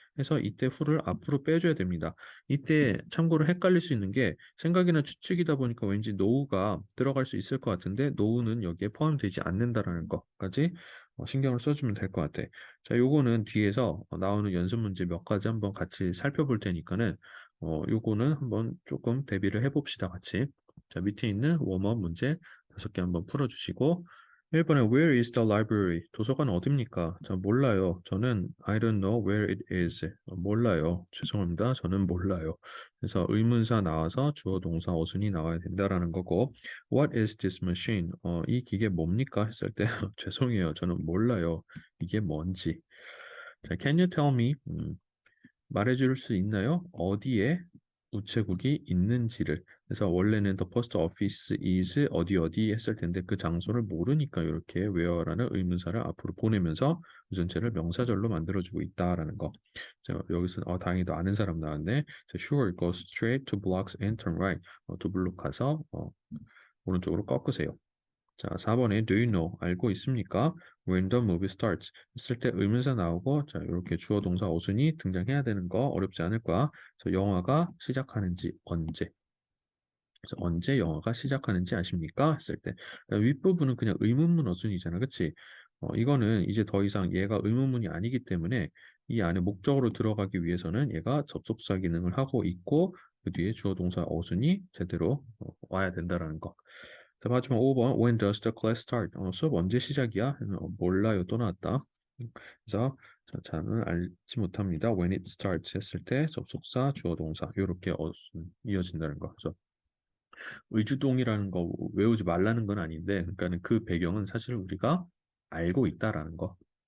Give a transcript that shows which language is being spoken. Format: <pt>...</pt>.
<ko>그래서 이때 who를 앞으로 빼줘야 됩니다. 이때 참고로 헷갈릴 수 있는 게 생각이나 추측이다 보니까 왠지 know가 들어갈 수 있을 것 같은데 know는 여기에 포함되지 않는다라는 것까지 신경을 써주면 될 것 같아. 자, 요거는 뒤에서 나오는 연습 문제 몇 가지 한번 같이 살펴볼 테니까는 요거는 한번 조금 대비를 해봅시다, 같이. 자, 밑에 있는 웜업 문제 5개 한번 풀어주시고 1번에</ko> <en>Where is the library?</en> <ko>도서관 어딥니까? 저 몰라요. 저는</ko> <en>I don't know where it is.</en> <ko>몰라요. 죄송합니다. 저는 몰라요. 그래서 의문사 나와서 주어 동사 어순이 나와야 된다라는 거고</ko> <en>What is this machine?</en> <ko>이 기계 뭡니까? 했을 때 죄송해요. 저는 몰라요. 이게 뭔지. 자,</ko> <en>Can you tell me?</en> <ko>말해줄 수 있나요? 어디에 우체국이 있는지를. 그래서 원래는 the post office is 어디 어디 했을 텐데 그 장소를 모르니까 이렇게 where라는 의문사를 앞으로 보내면서 유전체를 명사절로 만들어주고 있다라는 거. 자, 여기서 다행히도 아는 사람 나왔네. 자,</ko> <en>sure, go straight to blocks and turn right.</en> <ko>두 블록 가서 오른쪽으로 꺾으세요. 자, 4번에</ko> <en>do you know</en> <ko>알고 있습니까?</ko> <en>When the movie starts</en> <ko>했을 때 의문사 나오고 자, 이렇게 주어 동사 어순이 등장해야 되는 거 어렵지 않을 거야. 그래서 영화가 시작하는지 언제. 그래서 언제 영화가 시작하는지 아십니까? 했을 때 윗부분은 그냥 의문문 어순이잖아. 그치? 이거는 이제 더 이상 얘가 의문문이 아니기 때문에 이 안에 목적으로 들어가기 위해서는 얘가 접속사 기능을 하고 있고 그 뒤에 주어 동사 어순이 제대로 와야 된다라는 거. 자, 마지막 5번</ko> <en>When does the class start?</en> <ko>수업 언제 시작이야? 몰라요. 또 나왔다. 그래서 저는 알지 못합니다.</ko> <en>When it starts</en> <ko>했을 때 접속사, 주어 동사 이렇게 어순 이어진다는 거. 그래서 의주동이라는 거 외우지 말라는 건 아닌데, 그러니까는 그 배경은 사실 우리가 알고 있다라는 거.</ko>